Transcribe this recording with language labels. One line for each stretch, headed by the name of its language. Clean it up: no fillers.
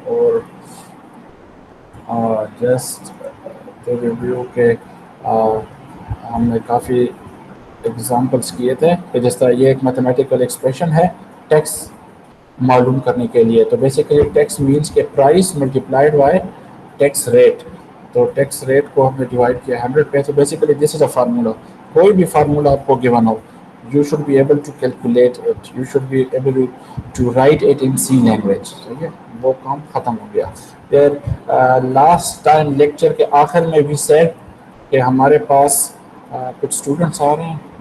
Urdu: اور just review کے ہم نے کافی ایگزامپلس کیے تھے کہ جس طرح یہ ایک میتھمیٹیکل ایکسپریشن ہے ٹیکس معلوم کرنے کے لیے.
English: تو basically tax means کہ price multiplied by tax rate.
Urdu: تو ٹیکس ریٹ کو ہم نے ڈیوائڈ کیا 100 پہ.
English: تو basically this is a formula.
Urdu: کوئی بھی فارمولا آپ کو given ہو،
English: you should be able to calculate it, you should be able to write it in C language.
Urdu: ٹھیک ہے، وہ کام ختم ہو گیا. پھر لاسٹ ٹائم لیکچر کے آخر میں بھی سیڈ کہ ہمارے پاس کچھ اسٹوڈنٹس آ رہے ہیں.